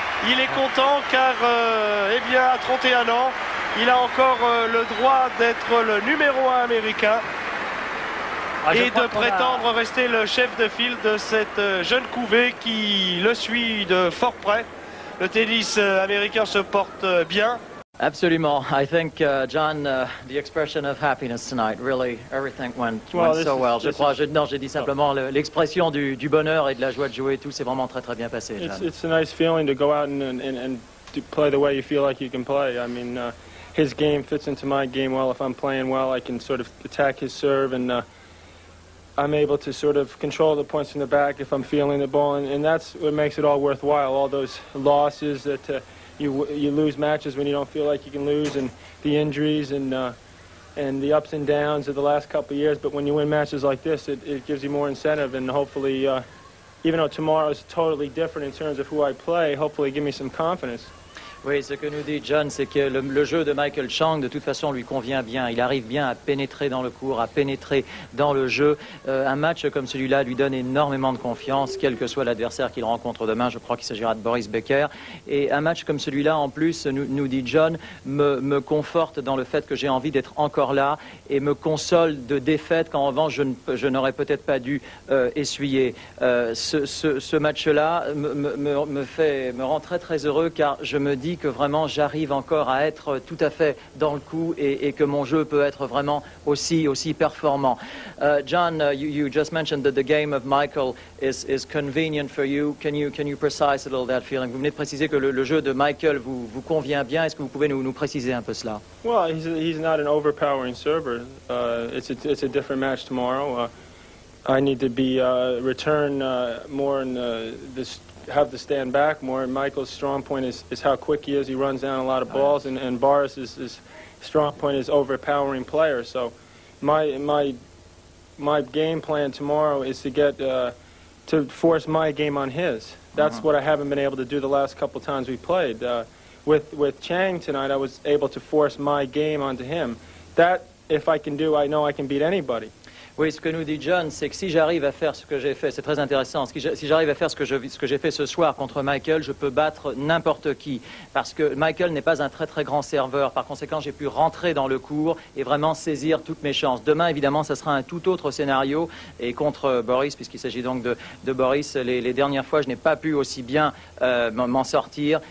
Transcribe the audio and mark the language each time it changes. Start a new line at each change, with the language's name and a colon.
French: Il est content car, eh bien, à 31 ans, il a encore le droit d'être le numéro 1 américain et de prétendre rester le chef de file de cette jeune couvée qui le suit de fort près. Le tennis américain se porte bien. Absolument.
English: I think, John, the expression of happiness tonight, really, everything went so well.
French: J'ai dit simplement l'expression du bonheur et de la joie de jouer, tout s'est vraiment très bien passé, John.
English: It's a nice feeling to go out and to play the way you feel like you can play. I mean, his game fits into my game well. If I'm playing well, I can sort of attack his serve and I'm able to sort of control the points from the back if I'm feeling the ball, and that's what makes it all worthwhile. All those losses that you lose matches when you don't feel like you can lose, and the injuries and the ups and downs of the last couple of years. But when you win matches like this, it gives you more incentive, and hopefully, even though tomorrow is totally different in terms of who I play, hopefully give me some confidence.
French: Oui, ce que nous dit John, c'est que le jeu de Michael Chang, de toute façon, lui convient bien. Il arrive bien à pénétrer dans le court, à pénétrer dans le jeu. Un match comme celui-là lui donne énormément de confiance, quel que soit l'adversaire qu'il rencontre demain. Je crois qu'il s'agira de Boris Becker. Et un match comme celui-là, en plus, nous dit John, me conforte dans le fait que j'ai envie d'être encore là et me console de défaite qu'en revanche, je n'aurais peut-être pas dû essuyer. Ce match-là me rend très très heureux, car je me dis que vraiment j'arrive encore à être tout à fait dans le coup et que mon jeu peut être vraiment aussi performant.
English: John, you just mentioned that the game of Michael is convenient for you. Can you precise a little that feeling?
French: Vous venez de préciser que le jeu de Michael vous convient bien. Est-ce que vous pouvez nous préciser un peu cela?
English: Well, he's not an overpowering server. It's a different match tomorrow. I need to be return more in this. Have to stand back more, and Michael's strong point is how quick he is. He runs down a lot of balls, and Boris's strong point is overpowering players. So my game plan tomorrow is to get to force my game on his. That's what I haven't been able to do the last couple times we played. With Chang tonight, I was able to force my game onto him. That, if I can do, I know I can beat anybody.
French: Oui, ce que nous dit John, c'est que si j'arrive à faire ce que j'ai fait, c'est très intéressant, si j'arrive à faire ce que j'ai fait ce soir contre Michael, je peux battre n'importe qui. Parce que Michael n'est pas un très très grand serveur. Par conséquent, j'ai pu rentrer dans le court et vraiment saisir toutes mes chances. Demain, évidemment, ça sera un tout autre scénario. Et contre Boris, puisqu'il s'agit donc de Boris, les dernières fois, je n'ai pas pu aussi bien m'en sortir.